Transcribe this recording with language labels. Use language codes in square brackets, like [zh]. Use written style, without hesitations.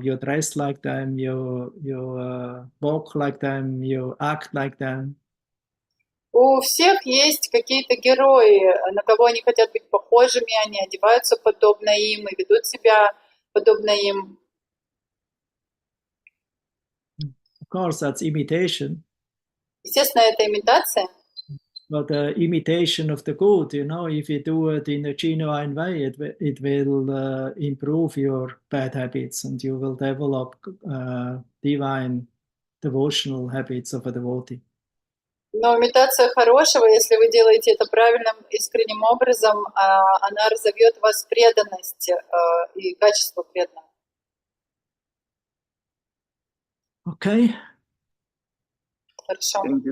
[en] You dress like them, you walk like them, you act like them. [ru] У всех есть какие-то герои, на кого они хотят быть похожими, они одеваются подобно им и ведут себя подобно им. [en] Of course, that's imitation. [ru] Естественно, это имитация. [en] but imitation of the good, you know, if you do it in a genuine way, it will improve your bad habits and you will develop divine devotional habits of a devotee. [ru] Но имитация хорошего, если вы делаете это правильным, искренним образом, она разовьет в вас преданность и качество преданного. [en] Okay. [ru] Хорошо.